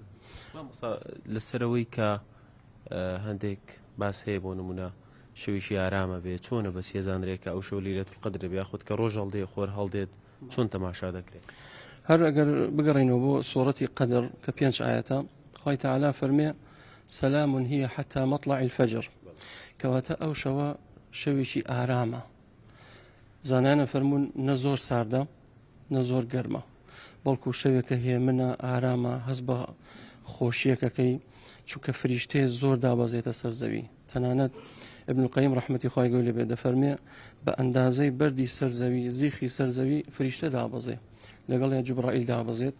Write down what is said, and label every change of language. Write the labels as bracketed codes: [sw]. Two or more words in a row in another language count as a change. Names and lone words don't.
[ckb] لەسەرەوەی کە هەندێک باس هەیە بۆ نمونە شەویشی ئارامە بێت چۆنە بە سێزانرێکە ئەو شەو لیلەت القەدر بێ یاخود کە ڕۆژ هەڵدێ خۆر هەڵدێت چۆن تەماشا دەکرێت. هەر ئەگەر بگەڕێنەوە بۆ سوورەتی قەدر کە 5 ئاەتە خوای تعالی فەرمێ [ar] سەلام هي حتى مطلع الفجر [ckb] کەواتە ئەو شەوە شەویشی ئارامە. زانانە فەرمونون نە زۆر ساردە نە زۆر گەرمە بەڵکو شەوێکە هێمنە ئارامە هەست بە خۆشیەکەکەی چونکە فریشتەیە زۆر دابەزێتە سەر زەوی. تەنانەت ابن القیم ڕەحمەتی خوای گەورە لێ بێ دەفەرمێ بە ئەندازەی بەردی سەر زەوی زیخی سەر زەوی فریشتە دابەزێ لەگەڵ جوبرائیل دابەزێت.